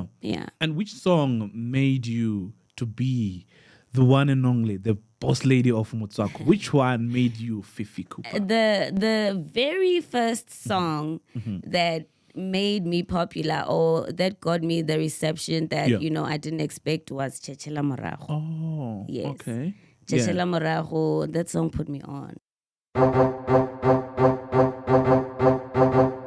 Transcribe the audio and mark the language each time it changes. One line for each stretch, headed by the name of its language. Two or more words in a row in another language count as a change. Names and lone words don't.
English: And which song made you to be the one and only, the boss lady of Motswako? Which one made you Fifi Cooper? The very first song that made me popular, or that got me the reception that I didn't expect, was Chechela Morago. Oh, yes. Okay. Chechela Morago, that song put me on.